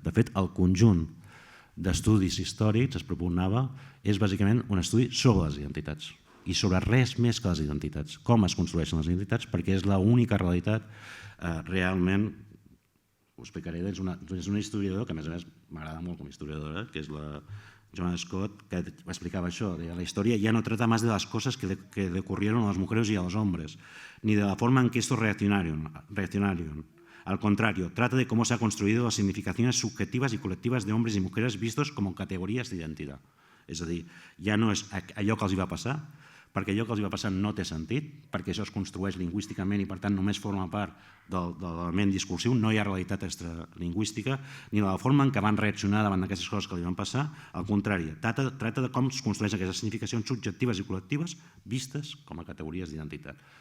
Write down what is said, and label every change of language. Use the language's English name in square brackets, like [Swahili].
[Catalan] De fet, el conjunt d'estudis històrics, es proponava, és bàsicament un estudi sobre les identitats i sobre res més que les identitats, com es construeixen les identitats, perquè és l'única realitat realment, ho explicaré, és una historiadora que a més m'agrada molt com a historiadora, que és la Joan Scott, que explicava això, la història ja no [Spanish] trata más de las cosas que le ocurrieron a las mujeres y a los hombres, ni de la forma en que estos reaccionaron. Al contrario, trata de cómo se ha construido las significaciones subjetivas y colectivas de hombres y mujeres vistos como categorías de identidad. [Catalan] És a dir, ja no és allò que els va passar, perquè allò que els va passar no té sentit, perquè això es construeix lingüísticament i per tant només forma part de l'element discursiu, no hi ha realitat extralingüística, ni de la forma en què van reaccionar davant d'aquestes coses que li van passar, al contrari, tracta de com es construeixen aquestes significacions subjectives i col·lectives vistes com a categories d'identitat.